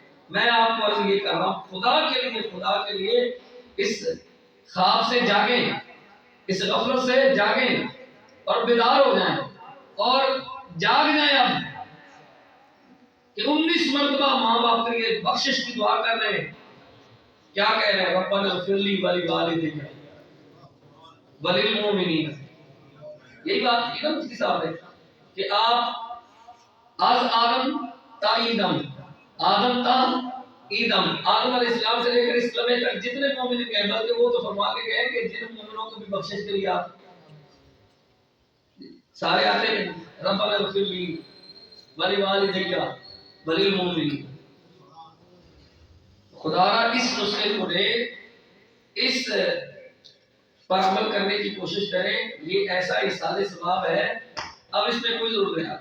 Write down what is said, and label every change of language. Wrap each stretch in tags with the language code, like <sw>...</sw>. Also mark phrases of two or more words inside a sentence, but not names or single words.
<ur>میں آپ کو عرض یہ کر رہا ہوں، خدا کے لیے اس خواب سے جاگیں، اس غفلت سے جاگیں اور بیدار ہو جائیں، اور جاگ جائیں اب کہ 19 مرتبہ ماں باپ کے لیے بخشش کی دعا کر رہے ہیں۔ کیا کہہ رہے ہیں؟</ur> <ar>ربنا اغفر لی ولوالدی وللمؤمنین،</ar> <ur>یہی بات کی نا مفتی صاحب نے کہ آپ</ur> <fa>از آدم تا ایدم، آدم تا ایدم،</fa> <ur>آدم علیہ السلام سے لے کر اس لمحے تک جتنے مومن گئے، بلکہ وہ تو فرما کے گئے کہ جن مومنوں کو بھی بخشش کے لیے آپ سارے آتے ہیں،</ur> <ar>ربنا اغفر لی ولوالدی وللمؤمنین۔</ar> <ur>خدا را اس نسخے کو لے، اس پر عمل کرنے کی کوشش کریں، یہ ایسا اصالہ ثواب ہے، اب اس میں کوئی ضرورت نہیں۔</ur>